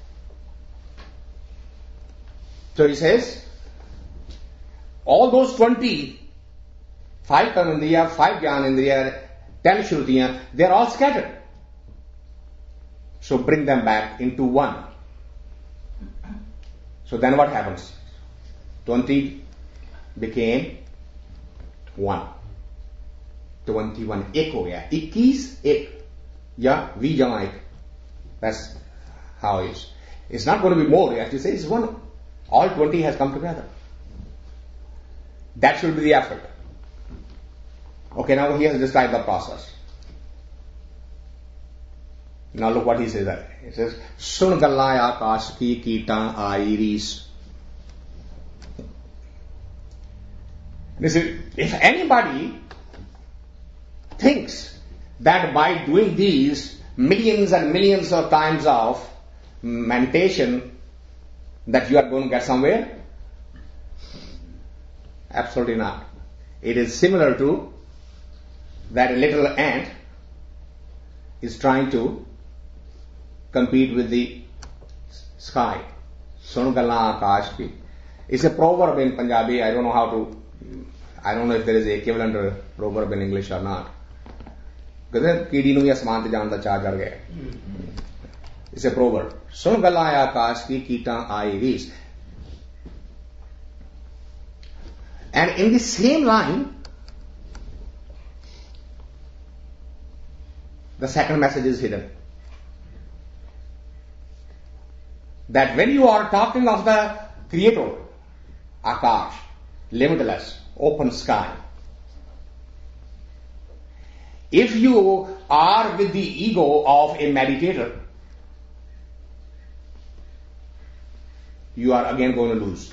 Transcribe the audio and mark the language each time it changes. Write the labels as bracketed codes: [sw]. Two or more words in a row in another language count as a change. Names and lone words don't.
[en] So he says, all those 20, 5 Karmendriya, 5 Jnanendriya, 10 Shrutiyan, they are all scattered. So bring them back into one. So then what happens? 20 became 1. [hi] 21 एक हो गया 21 एक या V जमा एक. [en] That's how it is. It's not going to be more. You have to say it's one. All 20 has come together. That should be the effort. Okay, now he has described the process. Now look what he says there. He says, [pa] ਸੁਣ ਗੱਲਾਂ ਆਕਾਸ਼ ਕੀ ਕੀਟਾਂ ਆਈ ਰੀਸ. [en] Listen, if anybody thinks that by doing these millions and millions of times of meditation that you are going to get somewhere, Absolutely not. It is similar to that little ant is trying to compete with the sky. [pa] ਸੁਣ ਗੱਲਾ ਆਕਾਸ਼ ਕੀ. [en] It's a proverb in Punjabi. I don't know if there is a equivalent proverb in English or not. [pa] Because ਕੀੜੀ ਨੂੰ ਭੀ ਅਸਮਾਨ ਤੇ ਜਾਣ ਦਾ ਚਾਹ ਚੜ੍ਹ ਗਿਆ. [en] It's a proverb. [pa] ਸੁਣ ਗੱਲਾ ਆਕਾਸ਼ ਕੀ ਕੀਟਾਂ ਆਈ ਰੀਸ. [en] And in the same line, the second message is hidden. That when you are talking of the Creator, Akash, limitless, open sky, if you are with the ego of a meditator, you are again going to lose.